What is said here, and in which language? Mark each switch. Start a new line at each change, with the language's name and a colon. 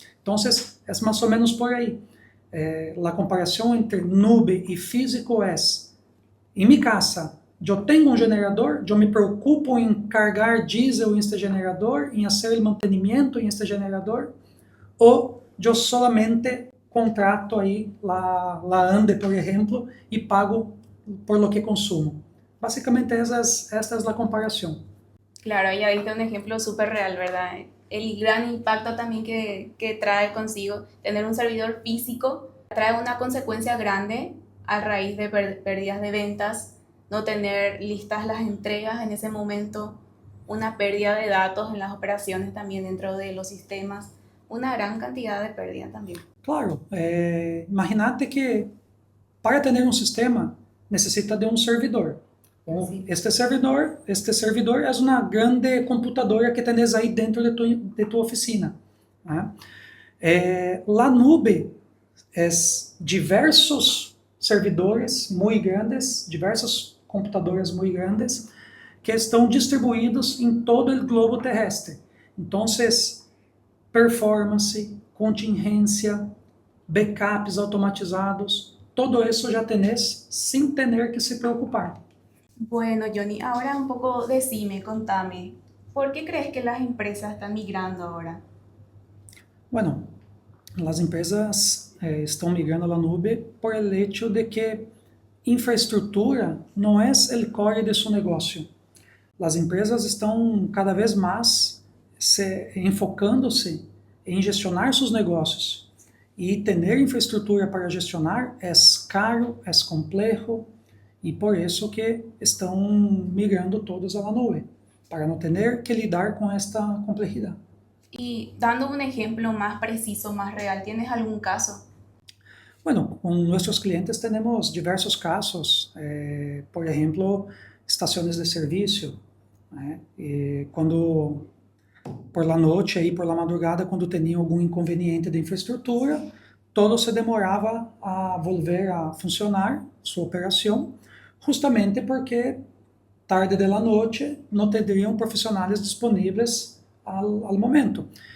Portuguese: Então, é mais ou menos por aí. A comparação entre nube e físico é: em minha casa, eu tenho um generador, eu me preocupo em carregar diesel em este generador, em fazer o mantenimento em este generador, ou eu solamente contrato aí la ANDE, por exemplo, e pago por lo que consumo.
Spanish: Básicamente esta es la comparación. Claro, ya viste un ejemplo súper real, ¿verdad? El gran impacto también que trae consigo tener un servidor físico trae una consecuencia grande a raíz de pérdidas de ventas, no tener listas las entregas en ese momento, una pérdida de datos en las operaciones también dentro de los sistemas, una gran cantidad de pérdida también.
Portuguese: Claro, imagínate que para ter um sistema necessita de um servidor. Bom, este servidor é uma grande computadora que tens aí dentro de tua oficina. Né? La nube é diversos servidores muito grandes, diversos computadores muito grandes que estão distribuídos em todo o globo terrestre. Então, performance, contingência, backups automatizados, todo isso já tenés sem ter que se preocupar.
Spanish: Bueno, Johnny, ahora un poco decime, contame, ¿por qué crees que las empresas están migrando ahora?
Portuguese: Bueno, as empresas estão migrando à nube por el hecho de que infraestrutura não é o core de seu negócio. As empresas estão cada vez mais enfocando-se em gestionar seus negócios. E ter infraestrutura para gestionar é caro, é complexo, e por isso que estão migrando todos à nube, para não ter que lidar com esta complexidade.
Spanish: Y dando un ejemplo más preciso, más real, ¿tienes algún caso?
Portuguese: Bueno, com nossos clientes temos diversos casos, por exemplo, estações de serviço, né? Quando por la noite aí por la madrugada, quando tinha algum inconveniente de infraestrutura, todo se demorava a volver a funcionar sua operação, justamente porque tarde de la noite não teriam profissionais disponíveis ao momento.